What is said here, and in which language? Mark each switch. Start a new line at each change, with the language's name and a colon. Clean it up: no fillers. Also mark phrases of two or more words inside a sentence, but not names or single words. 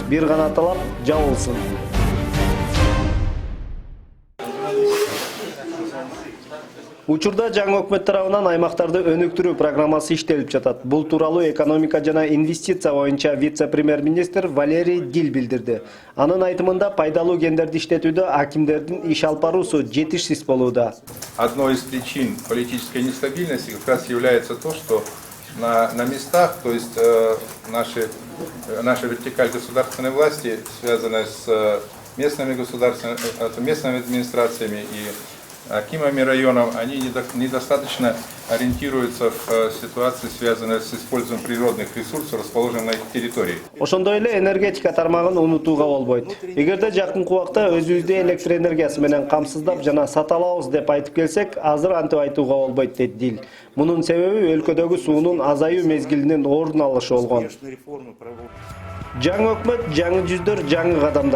Kyrgyz: Бир гана талап — жабылсын. Учурда жаңы өкмөт тарабынан аймактарды өнүктүрүү программасы иштелип жатат. Бул тууралуу экономика жана инвестиция боюнча вице-премьер-министр Валерий Дил билдирди. Анын айтымында пайдалуу кендерди иштетүүдө акимдердин иш алып баруусу жетишсиз болууда.
Russian: Одной из причин политической нестабильности как раз является то, что на местах, то есть наша вертикаль государственной власти, связанная с местными администрациями и акимами районов, они недостаточно ориентируются в ситуации, связанной с использованием природных ресурсов, расположенных на их территории.
Kyrgyz: Ошондой эле энергетика тармагын унутууга болбойт. Эгерде жакынкы убакта өзүбүздү электр энергиясы менен камсыздап жана сата алабыз деп айтып келсек, азыр антип айтууга болбойт, дейт Дил. Мунун себеби өлкөдөгү суунун азаюу мезгилинин ордун алышы болгон. Жаңы өкмөт, жаңы жүздөр, жаңы кадамдар.